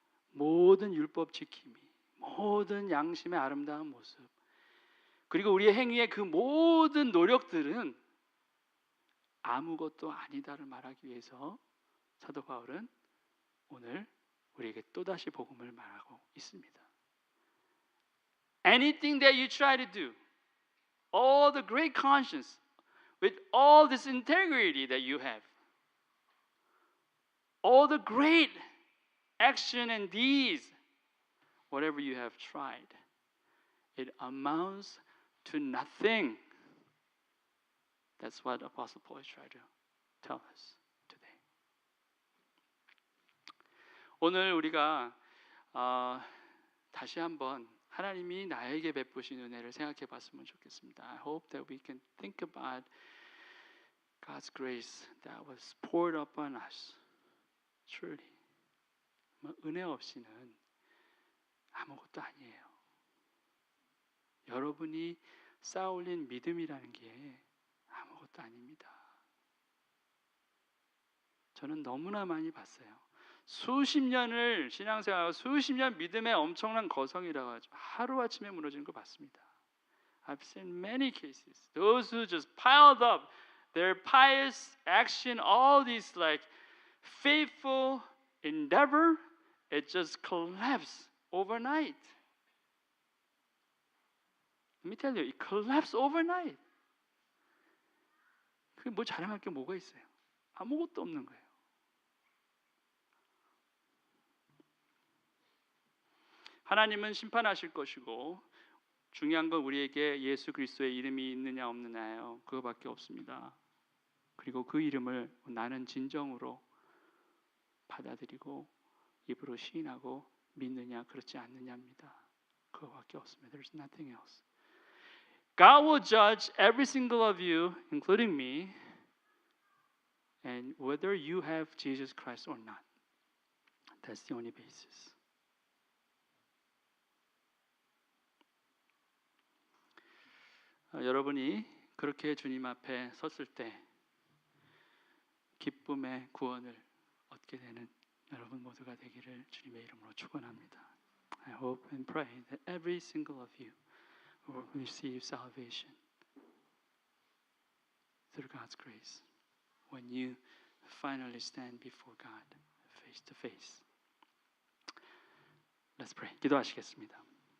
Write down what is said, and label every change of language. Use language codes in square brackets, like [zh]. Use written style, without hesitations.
[ko] 모든 율법 지킴이, 모든 양심의 아름다운 모습, 그리고 우리의 행위의 그 모든 노력들은 아무것도 아니다를 말하기 위해서 사도 바울은 오늘 우리에게 또다시 복음을 말하고 있습니다. [en] Anything that you try to do, all the great conscience, with all this integrity that you have, all the great action and deeds, whatever you have tried, it amounts to nothing. That's what Apostle Paul is trying to tell us today? [ko] 오늘 우리가 다시 한번 하나님이 나에게 베푸신 은혜를 생각해 봤으면 좋겠습니다. [en] I hope that we can think about God's grace that was poured upon us. Truly. [ko] 은혜 없이는 아무것도 아니에요. 여러분이 쌓아올린 믿음이라는 게 아무것도 아닙니다. 저는 너무나 많이 봤어요. 수십 년을 신앙생활하고 수십 년 믿음의 엄청난 거성이라고 하죠. 하루아침에 무너지는 거 봤습니다. [en] I've seen many cases. Those who just piled up their pious action, all these like faithful endeavor, it just collapsed overnight. Let me tell you, it collapsed overnight. [ko] 그게 뭐 자랑할 게 뭐가 있어요? 아무것도 없는 거예요. 하나님은 심판하실 것이고 중요한 건 우리에게 예수 그리스도의 이름이 있느냐 없느냐예요. 그거밖에 없습니다. 그리고 그 이름을 나는 진정으로 받아들이고 입으로 시인하고 믿느냐 그렇지 않느냐입니다. 그거밖에 없습니다. [en] There's nothing else. God will judge every single of you, including me, and whether you have Jesus Christ or not. That's the only basis. [ko] 여러분이 그렇게 주님 앞에 섰을 때 기쁨의 구원을 얻게 되는 여러분 모두가 되기를 주님의 이름으로 축원합니다. [en] I hope and pray that every single of you will receive salvation through God's grace when you finally stand before God face to face. Let's pray. [ko] 기도하시겠습니다.